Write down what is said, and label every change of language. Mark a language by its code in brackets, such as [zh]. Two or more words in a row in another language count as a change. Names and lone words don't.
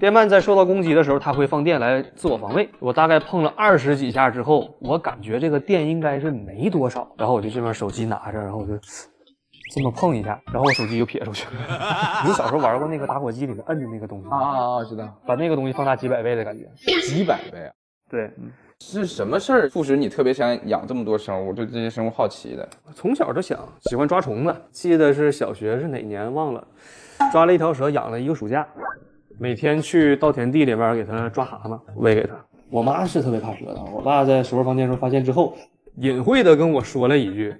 [zh] 電鰻在受到攻擊的時候，它會放電來自我防衛。我大概碰了20幾下之後，我感覺這個電應該是沒多少，然後我就這邊手機拿着，然後我就這麼碰一下，然後我手機就撇出去了。你小時候玩過那個打火機裡面摁的那個東西啊，知道，把那個東西放大幾百倍的感覺。幾百倍啊？對。是什麼事兒促使你特別想養這麼多生物，對這些生物好奇的？從小就想，喜歡抓蟲子。記得是小學是哪年忘了，抓了一條蛇養了一個暑假，每天去稻田地裡面給它抓蛤蟆，餵給它。我媽是特別怕蛇的，我爸在收拾房間時候發現之後，隱晦的跟我說了一句。